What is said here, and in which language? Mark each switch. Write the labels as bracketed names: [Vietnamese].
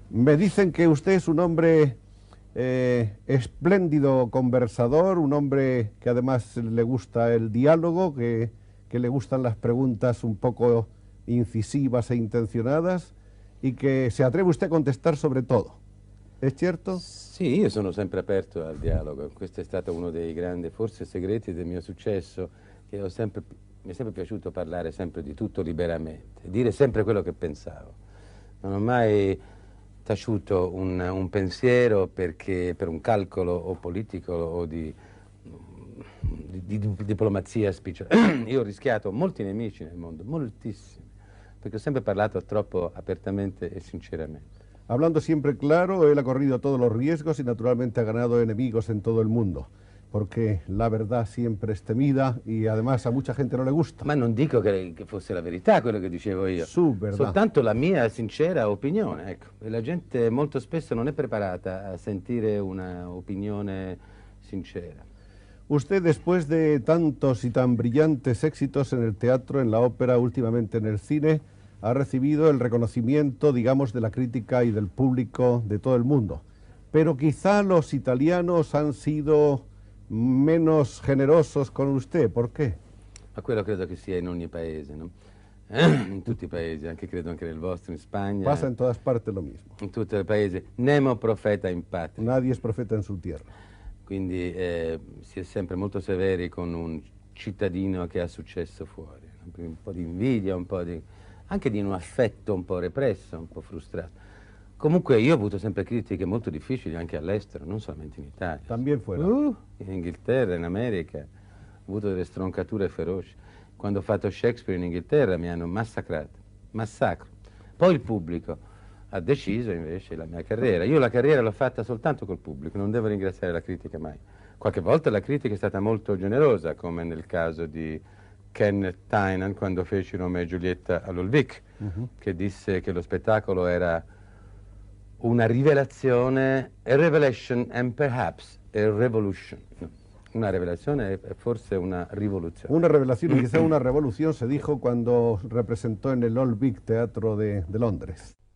[Spanish] Me dicen que usted es un hombre espléndido conversador, un hombre que además le gusta el diálogo, que le gustan las preguntas un poco incisivas e intencionadas y que se atreve usted a contestar sobre todo. ¿Es cierto? [Italian] Sì, io sono sempre aperto al dialogo. Questo è stato uno dei grandi, forse, segreti del mio successo, che ho sempre mi è sempre piaciuto parlare sempre di tutto liberamente, dire sempre quello che pensavo. Non ho mai taciuto un pensiero perché per un calcolo o politico o di diplomazia spicciola. Io ho rischiato molti nemici nel mondo, moltissimi, perché ho sempre parlato troppo apertamente e sinceramente. [Spanish] Hablando siempre claro, él ha corrido todos los riesgos y naturalmente ha ganado enemigos en todo el mundo, porque la verdad siempre es temida y además a mucha gente no le gusta. [Italian] Ma non dico che fosse la verità quello che dicevo io, soltanto la mia sincera opinione, ecco. E la gente molto spesso non è preparata a sentire una opinione sincera. [Spanish] Usted, después de tantos y tan brillantes éxitos en el teatro, en la ópera, últimamente en el cine, ha recibido el reconocimiento, digamos, de la crítica y del público de todo el mundo. Pero quizá los italianos han sido menos generosos con usted. ¿Por qué? [Italian] Ma quello credo che sia in ogni paese, no? In tutti i paesi, credo anche nel vostro, in Spagna. [Spanish] Pasa en todas partes lo mismo. [Italian] In tutti i paesi. [Latin] Nemo profeta in patria. [Spanish] Nadie es profeta en su tierra. [Italian] Quindi si è sempre molto severi con un cittadino che ha successo fuori. Un po' di invidia, un po' di... anche di un affetto un po' represso, un po' frustrato. Comunque io ho avuto sempre critiche molto difficili anche all'estero, non solamente in Italia. [Spanish] También fuera. [Italian] In Inghilterra, in America, ho avuto delle stroncature feroci. Quando ho fatto Shakespeare in Inghilterra mi hanno massacrato, massacro. Poi il pubblico ha deciso invece la mia carriera. Io la carriera l'ho fatta soltanto col pubblico, non devo ringraziare la critica mai. Qualche volta la critica è stata molto generosa, come nel caso di Kenneth Tynan quando feci Romeo e Giulietta all'Olvic, che disse che lo spettacolo era una rivelazione, [English] a revelation and perhaps a revolution. [Italian] No, una revelazione e forse una rivoluzione. [Spanish] Una revelación y quizá una revolución se dijo cuando representó en el Old Vic Teatro de Londres.